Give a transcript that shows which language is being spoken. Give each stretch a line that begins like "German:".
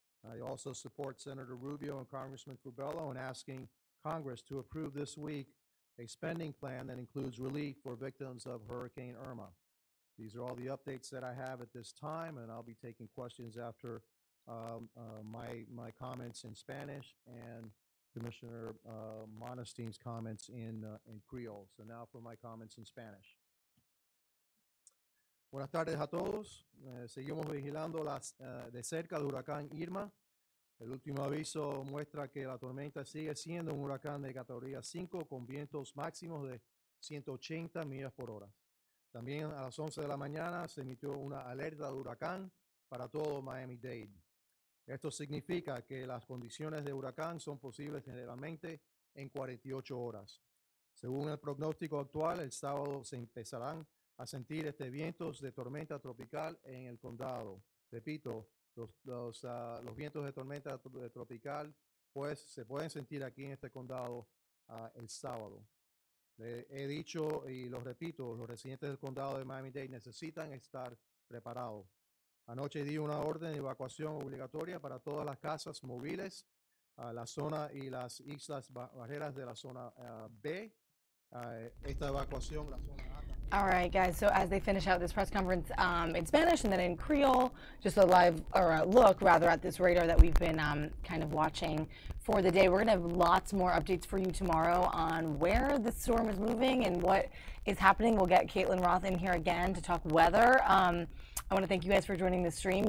English: I also support Senator Rubio and Congressman Curbelo in asking Congress to approve this week a spending plan that includes relief for victims of Hurricane Irma. These are all the updates that I have at this time, and I'll be taking questions after my comments in Spanish and Commissioner Monestein's comments in Creole. So now for my comments in Spanish.
Spanish: Buenas tardes a todos. Seguimos vigilando de cerca el huracán Irma. El último aviso muestra que la tormenta sigue siendo un huracán de categoría 5 con vientos máximos de 180 millas por hora. También a las 11 de la mañana se emitió una alerta de huracán para todo Miami-Dade. Esto significa que las condiciones de huracán son posibles generalmente en 48 horas. Según el pronóstico actual, el sábado se empezarán a sentir vientos de tormenta tropical en el condado. Repito, los vientos de tormenta tropical pues se pueden sentir aquí en este condado el sábado. He dicho y lo repito, los residentes del condado de Miami-Dade necesitan estar preparados. Anoche di una orden de evacuación obligatoria para todas las casas móviles, la zona y las islas barreras de la zona B. Esta evacuación, la zona A.
English: All right, guys. So as they finish out this press conference in Spanish and then in Creole, just a live or a look rather at this radar that we've been kind of watching for the day. We're going to have lots more updates for you tomorrow on where the storm is moving and what is happening. We'll get Caitlin Roth in here again to talk weather. I want to thank you guys for joining the stream.